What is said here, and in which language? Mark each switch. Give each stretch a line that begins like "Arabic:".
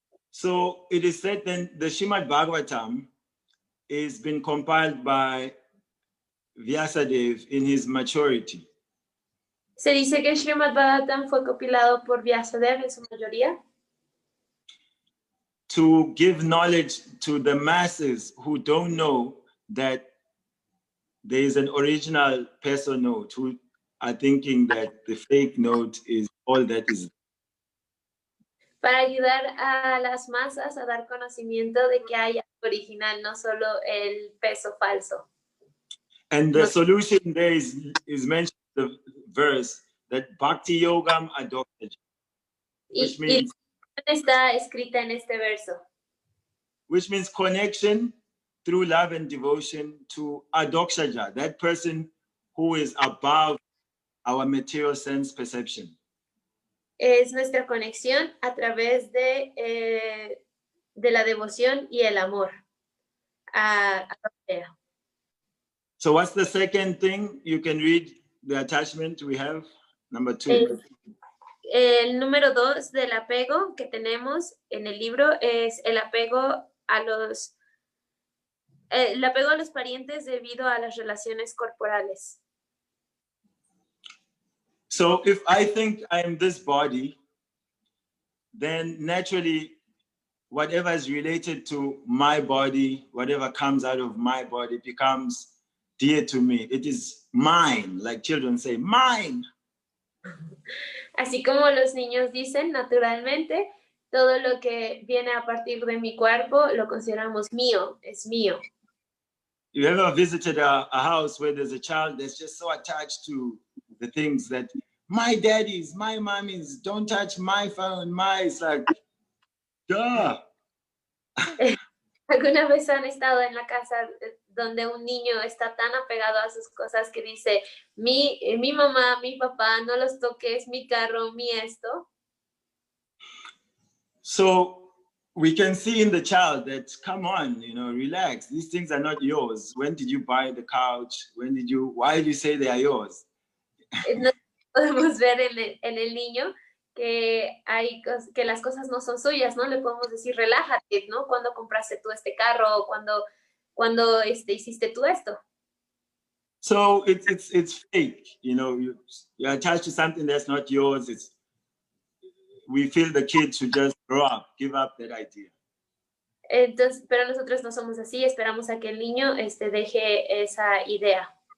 English: So it is said then the Srimad Bhagavatam is been compiled by Vyasadeva in his maturity.
Spanish: Se dice que Srimad Bhagavatam fue compilado por Vyasadeva en su mayoría
English: to give knowledge to the masses who don't know that there is an original peso note, who are thinking that the fake note is all that is.
Spanish: para ayudar a las masas a dar conocimiento de que hay algo original, no solo el peso falso.
English: And the solution there is mentioned in the verse that Bhakti Yogam adopted, which means
Spanish: está escrita en este verso.
English: Which means connection through love and devotion to Adokshaja, that person who is above our material sense perception.
Spanish: Es nuestra conexión a través de la devoción y el amor.
English: So what's the second thing? You can read the attachment we have, number 2.
Spanish: El número 2 del apego que tenemos en el libro es el apego a los parientes debido a las relaciones corporales.
English: So if I think I am this body, then naturally whatever is related to my body, whatever comes out of my body becomes dear to me. It is mine, like children say, mine.
Spanish: Así como los niños dicen, naturalmente, todo lo que viene a partir de mi cuerpo lo consideramos mío, es mío.
English: You ever visited a house where there's a child that's just so attached to the things that my daddies, my mommies, don't touch my phone, it's like, duh.
Spanish: ¿Alguna vez han estado en la casa donde un niño está tan apegado a sus cosas que dice, mi mamá, mi papá, no los toques, mi carro, mi esto?
English: So we can see in the child that, come on, relax. These things are not yours. When did you buy the couch? Why do you say they are yours?
Spanish: No podemos ver en el niño que las cosas no son suyas, ¿no? Le podemos decir, relájate, ¿no? ¿Cuándo compraste tú este carro? ¿O cuando hiciste tú esto?
English: So it's fake, you're attached to something that's not yours. We feel the kid should just grow up, give up that idea.
Spanish: Entonces, pero nosotros no somos así, esperamos a que el niño deje esa idea.